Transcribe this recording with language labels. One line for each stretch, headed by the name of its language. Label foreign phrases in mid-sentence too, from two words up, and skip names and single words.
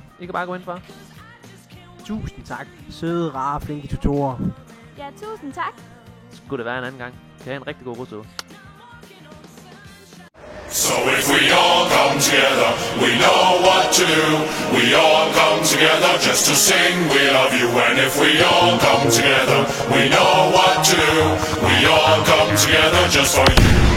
Danish: I kan bare gå ind for. Tusind tak. Søde, rare, flinke tutorer. Ja, tusind tak. Skulle det være en anden gang. Kan I have en rigtig god russuge.
English: So if we all come together, we know what to do. We all come together just to sing we love you. And if we all come together, we know what to do. We all come together just for you.